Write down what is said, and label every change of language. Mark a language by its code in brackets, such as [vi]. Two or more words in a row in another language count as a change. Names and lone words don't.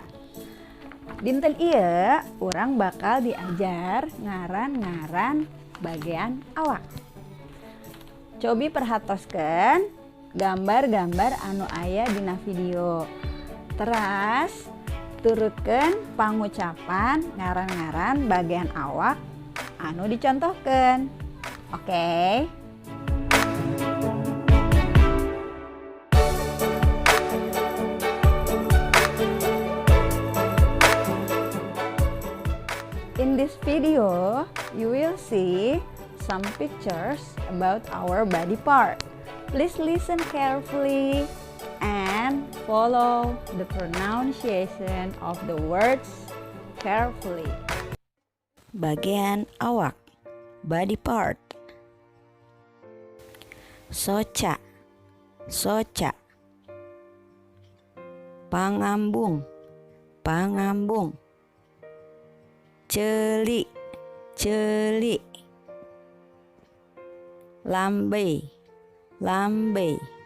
[su] Dinten ieu urang bakal diajar ngaran-ngaran bagian awak. Cobi perhatoskeun gambar-gambar anu aya dina video. Teras turutkeun pangucapan ngaran-ngaran bagian awak anu dicontohkeun. Oke? [en] In this video, you will see some pictures about our body part. Please listen carefully and follow the pronunciation of the words carefully. [su] Bagian awak, [en] body part. [su] Soca, soca. Pangambung, pangambung. Celi, celi. Lambe, lambe.